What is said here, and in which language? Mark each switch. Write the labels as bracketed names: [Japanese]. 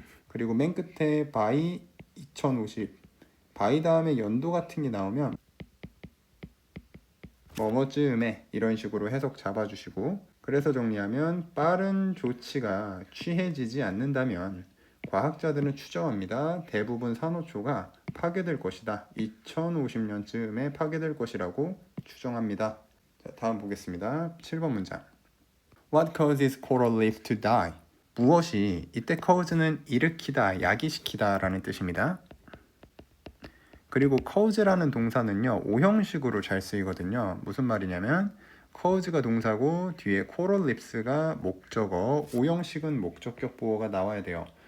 [Korean] 그리고 맨 끝에 [English] by 2050, [Korean] by 다음에 연도 같은 게 나오면 뭐뭐쯤에 이런 식으로 해석 잡아주시고, 그래서 정리하면 빠른 조치가 취해지지 않는다면 과학자들은 추정합니다. 대부분 산호초가 파괴될 것이다. 2050년쯤에 파괴될 것이라고 추정합니다. 자, 다음 보겠습니다. 7번 문장. [English] What causes coral reef to die? [Korean] 무엇이, 이때 cause는 일으키다, 야기시키다 라는 뜻입니다. 그리고 cause라는 동사는요, 오형식으로 잘 쓰이거든요. 무슨 말이냐면 cause가 동사고 뒤에 [English] coral reefs [Korean] 가 목적어, 오형식은 목적격 보어가 나와야 돼요.